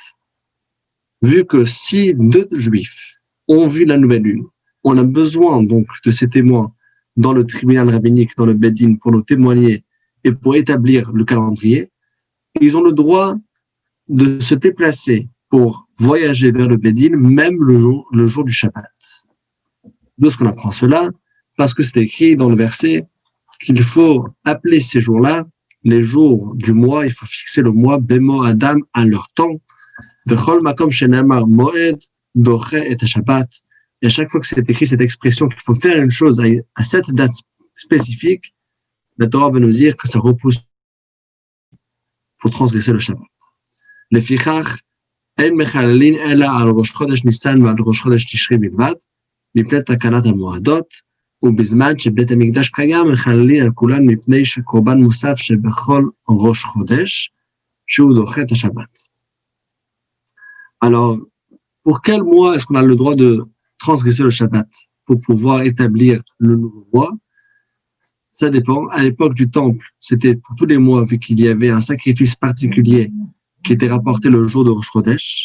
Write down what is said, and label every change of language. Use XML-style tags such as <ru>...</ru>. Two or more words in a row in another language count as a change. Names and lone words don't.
<fr>Vu que si deux juifs ont vu la nouvelle lune, on a besoin donc de ces témoins dans le tribunal rabbinique, dans le Beddin, pour nous témoigner et pour établir le calendrier, ils ont le droit de se déplacer pour voyager vers le Beddin, même le jour du Shabbat. D'où est-ce qu'on apprend cela? Parce que c'est écrit dans le verset qu'il faut appeler ces jours-là les jours du mois, il faut fixer le mois Bemo Adam à leur temps.</fr> <he>וכל מקום שנאמר מועד דוחה את שבת. Et à chaque fois que c'est écrit cette expression qu'il faut faire une chose à cette date spécifique, la Torah veut nous dire que ça repousse pour transgresser le Shabbat. לפיכך אין מחללין אלא על ראש חודש ניסן ועל ראש חודש תשרי בלבד מפני תקנת המועדות. ובזמן שבית המקדש קיים, מחללים על כולן מפני שקורבן מוסף שבכל ראש חודש, שהוא דוחה את השבת.</he> <fr>Alors, pour quel mois est-ce qu'on a le droit de transgresser le Shabbat pour pouvoir établir le nouveau mois? Ça dépend. À l'époque du Temple, c'était pour tous les mois, vu qu'il y avait un sacrifice particulier qui était rapporté le jour de Rosh Chodesh.</fr>